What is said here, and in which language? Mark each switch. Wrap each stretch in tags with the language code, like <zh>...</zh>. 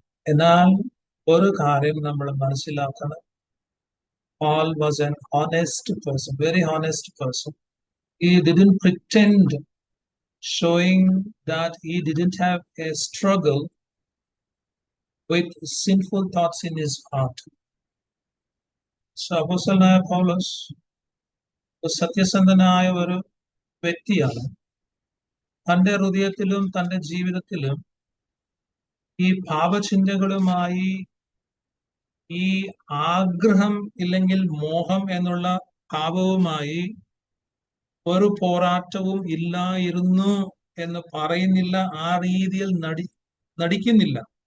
<ml>എന്നാൽ ഒരു കാര്യം നമ്മൾ മനസ്സിലാക്കണം.</ml> <en>Paul was an honest person, very honest person. He didn't pretend, showing that he didn't have a struggle with sinful thoughts in his heart.</en> <ml>So അപ്പോസ്തലനായ പൗലോസ് സത്യസന്ധനായ ഒരു വ്യക്തിയാണ്. തന്റെ ഹൃദയത്തിലും തന്റെ ജീവിതത്തിലും ഈ പാപചിന്തകളുമായി, ഈ ആഗ്രഹം ഇല്ലെങ്കിൽ മോഹം എന്നുള്ള പാപവുമായി ഒരു പോരാട്ടവും ഇല്ലായിരുന്നു എന്ന് പറയുന്നില്ല, ആ രീതിയിൽ നടിക്കുന്നില്ല.</ml>